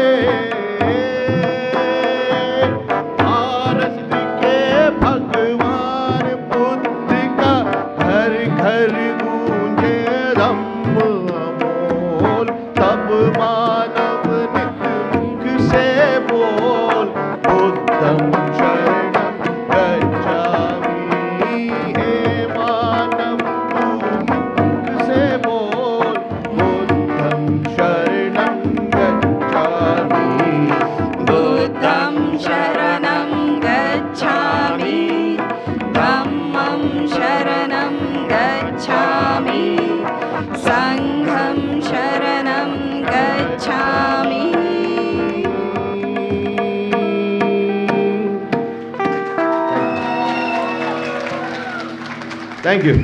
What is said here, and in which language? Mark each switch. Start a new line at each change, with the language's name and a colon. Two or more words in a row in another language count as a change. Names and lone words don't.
Hindi: भारत के भगवान बुद्ध का घर घर गूंजे धम्म अमोल, तब मानव नित मुख से बोल,
Pali: बुद्धं शरणं गच्छामि।
Hindi: हे मानव तू मुख से बोल,
Pali: बुद्धं शरणं गच्छामि। बुद्धं शरणं गच्छामि, धम्मं शरणं गच्छामि, संघं शरणं गच्छामि।
English: Thank you.